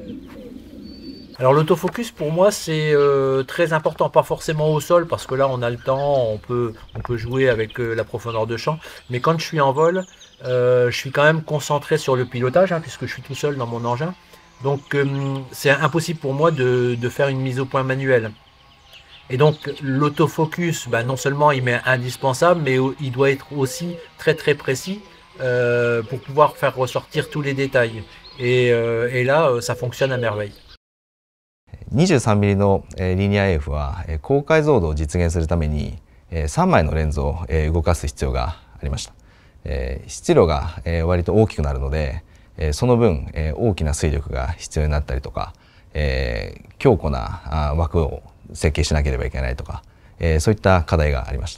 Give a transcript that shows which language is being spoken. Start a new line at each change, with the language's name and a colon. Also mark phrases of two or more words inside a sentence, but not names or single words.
French: Alors l'autofocus pour moi c'est très important, pas forcément au sol parce que là on a le temps, on peut jouer avec la profondeur de champ, mais quand je suis en vol, je suis quand même concentré sur le pilotage puisque je suis tout seul dans mon engin, donc c'est impossible pour moi de faire une mise au point manuelle. Et donc l'autofocus, non seulement il m'est indispensable, mais il doit être aussi très précis pour pouvoir faire ressortir tous les détails, et là ça fonctionne à merveille.
Japanese: 23mm のリニア AF は高解像度を実現するために3枚のレンズを動かす必要がありました。質量が割と大きくなるので、その分大きな水力が必要になったりとか、強固な枠を設計しなければいけないとか、そういった課題がありました。